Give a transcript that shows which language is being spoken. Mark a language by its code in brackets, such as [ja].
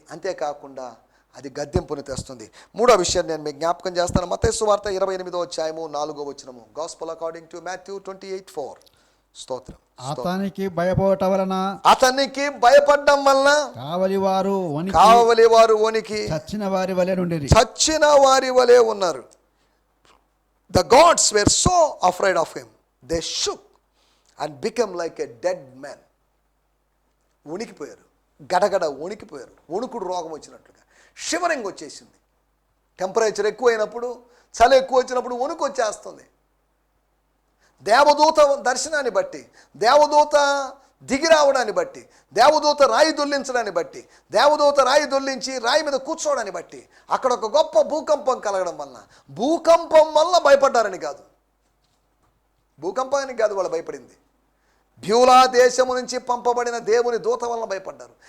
[te] అంతేకాకుండా అది గద్దెంపుని తెస్తుంది. మూడో విషయం నేను మీకు జ్ఞాపకం చేస్తాను. మత్తయి సువార్త 28వ అధ్యాయము 4వ వచనము. [en] Gospel according to Matthew 28:4. [te] స్తోత్రం. అతనికి భయపడటం వలన, అతనికి భయపడడం వలన కావలి వారు వణికి చచ్చిన వారి వలె నుండిరి. చచ్చిన వారి వలె ఉన్నారు. [en] The gods were so afraid of him, they shook and became like a dead man. [te] వణికిపోయారు, గడగడ వణికిపోయారు. వణుకుడు రోగం వచ్చినట్లుగా షివరింగ్ వచ్చేసింది. టెంపరేచర్ ఎక్కువైనప్పుడు, చలి ఎక్కువ వచ్చినప్పుడు వణుకు వచ్చేస్తుంది. దేవదూత దర్శనాన్ని బట్టి, దేవదూత దిగి రావడాన్ని బట్టి, దేవదూత రాయి దొల్లించడాన్ని బట్టి, దేవదూత రాయి దొల్లించి రాయి మీద కూర్చోవడాన్ని బట్టి అక్కడ ఒక గొప్ప భూకంపం కలగడం వల్ల, భూకంపం వల్ల భయపడ్డారని కాదు, భూకంపానికి కాదు వాళ్ళు భయపడింది, బ్యూలా దేశము నుంచి పంపబడిన దేవుని దూత వల్ల భయపడ్డారు.